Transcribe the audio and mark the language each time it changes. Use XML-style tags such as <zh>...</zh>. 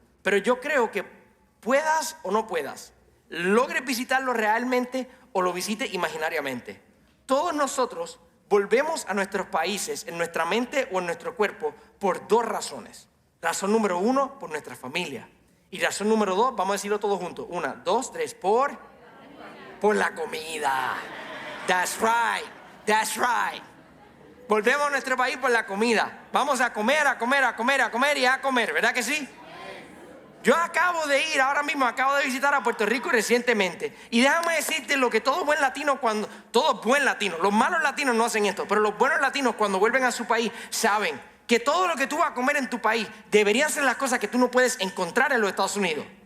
<es>Pero yo creo que puedas o no puedas, logres visitarlo realmente o lo visites imaginariamente. Todos nosotros volvemos a nuestros países en nuestra mente o en nuestro cuerpo por dos razones. Razón número 1, por nuestra familia. Y razón número 2, vamos a decirlo todos juntos. 1, 2, 3, por la comida.</es> <en>That's right, that's right.</en> <es>Volvemos a nuestro país por la comida. Vamos a comer, a comer, a comer, a comer y a comer, ¿verdad que sí? Yo acabo de ir, ahora mismo acabo de visitar a Puerto Rico recientemente. Y déjame decirte lo que todo buen latino, los malos latinos no hacen esto, pero los buenos latinos cuando vuelven a su país saben que todo lo que tú vas a comer en tu país deberían ser las cosas que tú no puedes encontrar en los Estados Unidos.</es>